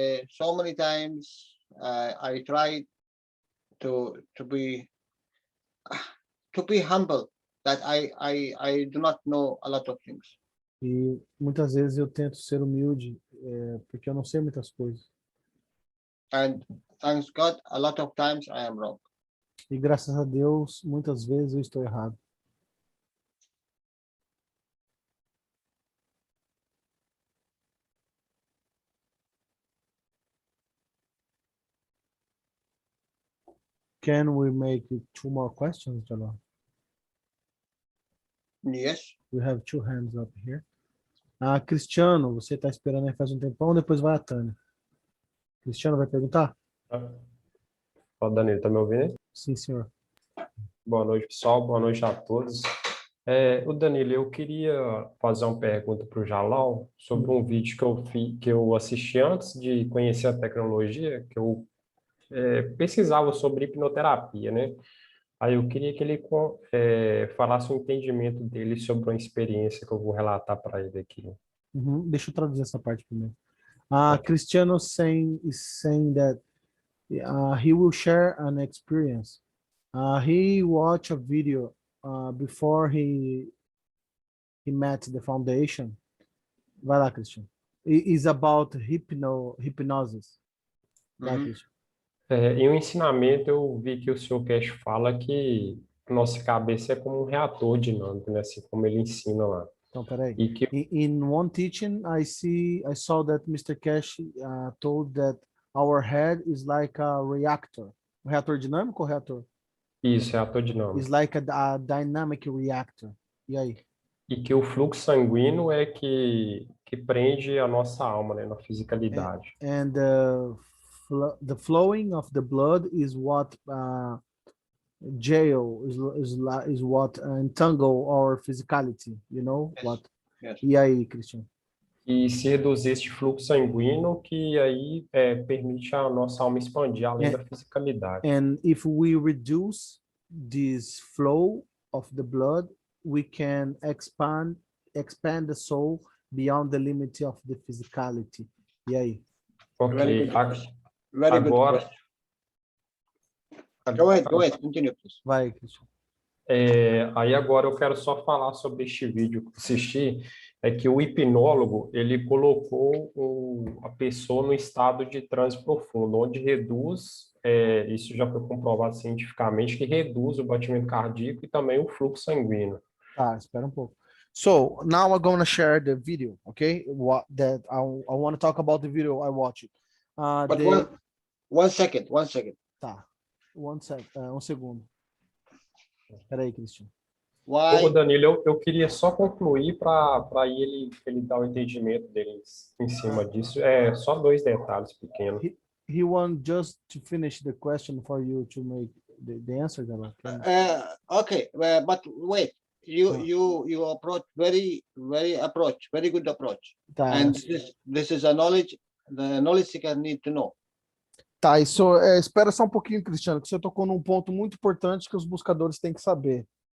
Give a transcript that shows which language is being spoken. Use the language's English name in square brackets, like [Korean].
[English] So many times I try to be humble, that I do not know a lot of things. [Portuguese] E muitas vezes eu tento ser humilde, porque eu não sei muitas coisas. [English] And thanks God, a lot of times I am wrong. [Portuguese] E graças a Deus, muitas vezes eu estou errado. [English] Can we make 2 more questions, Jalal? Yes. We have 2 hands up here. [Portuguese] Cristiano, você está esperando aí faz um tempão, depois vai a Tânia. Cristiano vai perguntar? Fala, Danilo, tá me ouvindo aí? Sim, senhor. Boa noite, pessoal. Boa noite a todos. O Danilo, eu queria fazer uma pergunta para o Jalal sobre um vídeo que eu assisti antes de conhecer a tecnologia, que eu pesquisava sobre hipnoterapia, né? Aí eu queria que ele falasse o entendimento dele sobre uma experiência que eu vou relatar para ele aqui. Deixa eu traduzir essa parte primeiro. [English] Cristiano is saying that he will share an experience. He watched a video before he met the foundation. [Portuguese] Vai lá, Cristiano. [English] It is about hypnosis. [Portuguese] Vai, Cristiano. Em um ensinamento, eu vi que o Sr. Cash fala que nossa cabeça é como um reator dinâmico, né? Assim como ele ensina lá. Então, peraí. E que [English] In one teaching, I saw that Mr. Cash told that our head is like a reactor. [Portuguese] Um reator dinâmico ou reator? isso é ator dinâmico. [English] Is like a dynamic reactor. [Portuguese] E aí? E que o fluxo sanguíneo é que prende a nossa alma, né, na fisicalidade. [English] And the flowing of the blood is what jail is what entangle our physicality, you know? Yes. What? Yes. [Portuguese] E aí, Christian? E se reduzir este fluxo sanguíneo, que aí permite a nossa alma expandir além da fisicalidade. [English] And if we reduce this flow of the blood, we can expand the soul beyond the limit of the physicality. [Portuguese] E aí? [English] Ok, Very good. Very good [Portuguese] agora... [English] question. Go ahead, continue, please. [Portuguese] Vai, Christian. Aí agora eu quero só falar sobre este vídeo que eu assisti, é que o hipnólogo, ele colocou a pessoa no estado de transe profundo, onde reduz, isso já foi comprovado cientificamente, que reduz o batimento cardíaco e também o fluxo sanguíneo. Tá, espera um pouco. [English] So now I'm going to share the video, okay? What that I want to talk about the video I watched. But one second. [Portuguese] Tá. Um segundo. Espera aí, Christian. [English] Why? [Portuguese] Ô, Danilo, eu queria só concluir para ele dar o entendimento deles em cima disso. É só 2 detalhes pequenos. [English] He want just to finish the question for you to make the answer, Jalal. Okay, but wait. You approach very good approach. [Portuguese] Tá. [English] And this is a knowledge the knowledge seeker need to know. [Portuguese] Tá, isso espera só um pouquinho, Cristiano, que você tocou num ponto muito importante que os buscadores têm que saber.